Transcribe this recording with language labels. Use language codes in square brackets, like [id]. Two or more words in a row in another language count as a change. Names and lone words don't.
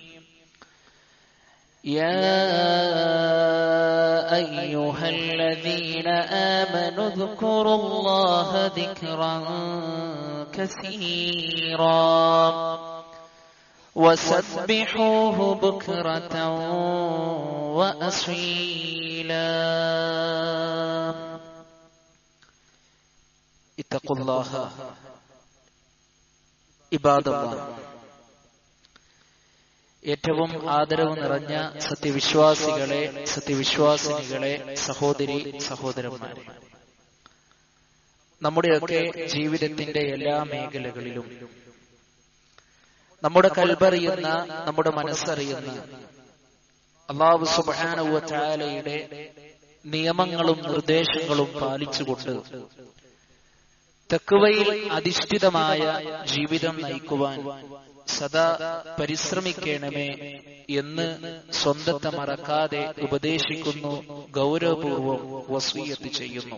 [ar] يا أيها الذين آمنوا اذكروا الله ذكرا كثيرا وسبحوه بكرة وأصيلا. اتقوا الله عباد الله. [ml] ഏറ്റവും ആദരവ് നിറഞ്ഞ സത്യവിശ്വാസികളെ, സത്യവിശ്വാസിനികളെ, സഹോദരി സഹോദരന്മാരെ, നമ്മുടെയൊക്കെ ജീവിതത്തിന്റെ എല്ലാ മേഖലകളിലും നമ്മുടെ കൽബറിയുന്ന, നമ്മുടെ മനസ്സറിയുന്ന [ar] الله سبحانه وتعالى [ml] നിയമങ്ങളും നിർദ്ദേശങ്ങളും പാലിച്ചുകൊണ്ട് തഖ്വയിൽ അധിഷ്ഠിതമായ ജീവിതം നയിക്കുവാൻ സദാ പരിശ്രമിക്കണമേ എന്ന് സ്വന്തത്തെ മറക്കാതെ ഉപദേശിക്കുന്നു, ഗൗരവപൂർവം വസിയ്യത്ത് ചെയ്യുന്നു.